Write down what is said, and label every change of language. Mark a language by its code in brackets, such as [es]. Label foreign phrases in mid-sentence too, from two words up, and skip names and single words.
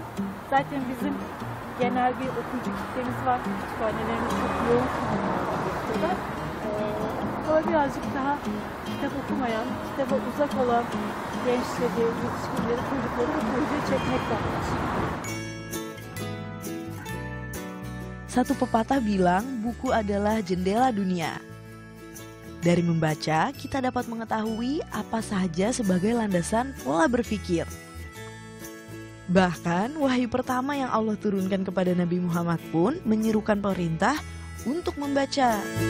[tr] Zaten bizim genel bir okuyucu kitlemiz var, kütüphanelerimiz çok yoğun kullanılmaktadır. Ama birazcık daha kitap okumayan, kitaba uzak olan gençleri, yetişkinleri, çocukları bu projeye çekmekle amaçlı. [id] Satu pepatah bilang buku adalah jendela dunia. Dari membaca, kita dapat mengetahui apa saja sebagai landasan pola berpikir. Bahkan, wahyu pertama yang Allah turunkan kepada Nabi Muhammad pun menyerukan perintah untuk membaca.